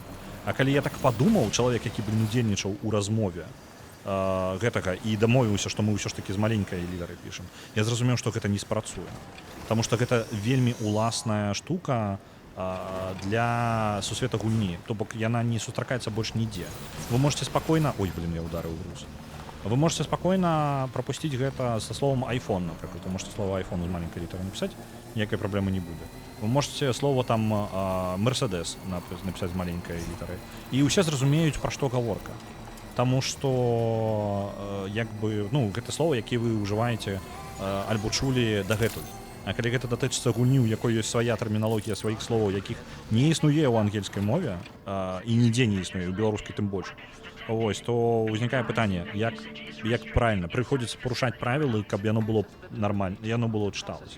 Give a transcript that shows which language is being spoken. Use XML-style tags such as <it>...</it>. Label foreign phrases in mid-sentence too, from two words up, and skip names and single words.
<be>А калі я так падумаў, чалавек, які удзельнічаў у размове гэтага і дамовіўся, што мы ўсё ж такі з маленькай літары пішам, я зразумеў, што гэта не спрацуе. Таму што гэта вельмі уласная штука для сусвета гульні. То бок яна не сустракаецца больш нідзе.</be> <ru>Вы можете</ru> <be>спакойна...</be> <ru>Ой, блин,</ru> <be>я ударыў в груз.</be> <ru>Вы можете</ru> <be>спакойна прапусціць гэта са словом iPhone, напрыклад.</be> <ru>Вы можете</ru> <be>слово iPhone з маленькай літары напісаць, ніякай праблемы не будзе.</be> <ru>Вы можете</ru> <be>слово там Mercedes напісаць з маленькай літары. І ўсе зразумеюць, пра што гаворка. Таму што як бы, ну, гэта слова, які вы ўжываеце альбо чулі дагэтуль. А калі гэта датычыцца гульні, у якой ёсць свая тэрміналогія сваіх словаў, якіх не існуе ў ангельскай мове і нідзе не існуе, у беларускай тым больш, вось, то ўзнікае пытанне, як правільна, прыходзіцца парушаць правілы, каб яно было нармальна, яно было чыталася.</be>